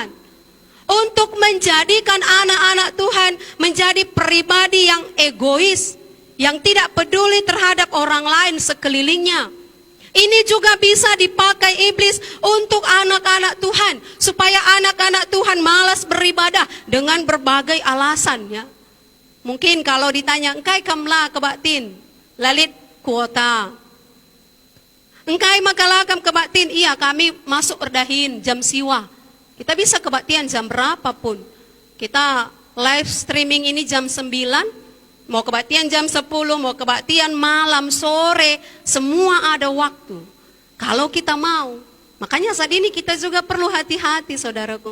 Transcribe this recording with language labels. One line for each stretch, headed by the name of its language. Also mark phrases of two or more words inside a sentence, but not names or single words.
Indonesian: Untuk menjadikan anak-anak Tuhan menjadi pribadi yang egois, yang tidak peduli terhadap orang lain sekelilingnya. Ini juga bisa dipakai iblis untuk anak-anak Tuhan, supaya anak-anak Tuhan malas beribadah dengan berbagai alasan ya. Mungkin kalau ditanya,
Batak Karo: engkai kamla kebatin, lalit kuota. Engkai makalakam kebatin, iya kami masuk erdahin jam siwa.
Indonesian: Kita bisa kebaktian jam berapapun. Kita
English: live streaming
Indonesian: ini jam 9, mau kebaktian jam 10, mau kebaktian malam, sore, semua ada waktu. Kalau kita mau. Makanya saat ini kita juga perlu hati-hati, saudaraku.